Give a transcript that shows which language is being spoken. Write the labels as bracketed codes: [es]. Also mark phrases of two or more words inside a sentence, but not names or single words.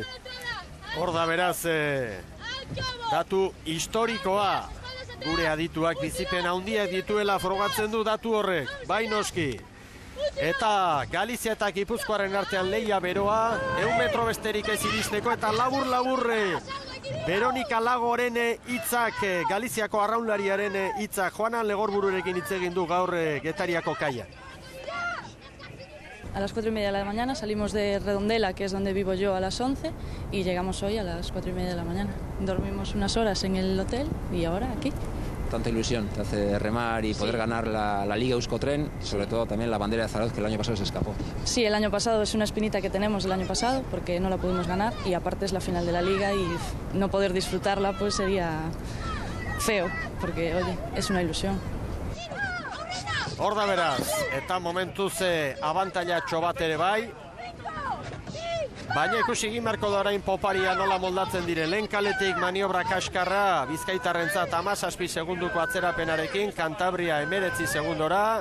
[eu] Hor da beraz, datu historikoa, gure adituak bizipen handiak dituela frogatzen du datu horrek, bai noski. Eta Galizia eta Gipuzkoaren artean lehia beroa, 100 metro besterik ez iristeko, eta labur-laburre Veronika Lagoren hitzak, Galiziako arraunlariaren hitzak, Joanan Legorbururekin hitz egin du gaur Getariako kaia. [es] A las 4:30 de la mañana salimos de Redondela, que es donde vivo yo, a las 11, y llegamos hoy a las 4:30 de la mañana. Dormimos unas horas en el hotel y ahora aquí. Tanta ilusión te hace remar y poder ganar la Liga Euskotren, y sobre todo también la bandera de Zarauz, que el año pasado se escapó. Sí, el año pasado es una espinita que tenemos del año pasado, porque no la pudimos ganar, y aparte es la final de la Liga y no poder disfrutarla pues sería feo, porque oye, es una ilusión. [eu] Hor da beraz, eta momentuz abantailatxo bat ere bai. Baina ikusi egin beharko da orain poparia nola moldatzen dire. Lehen kaletik maniobra kaskarra, Bizkaitarrentzat 17 segunduko atzerapenarekin, Kantabria 19 segundora.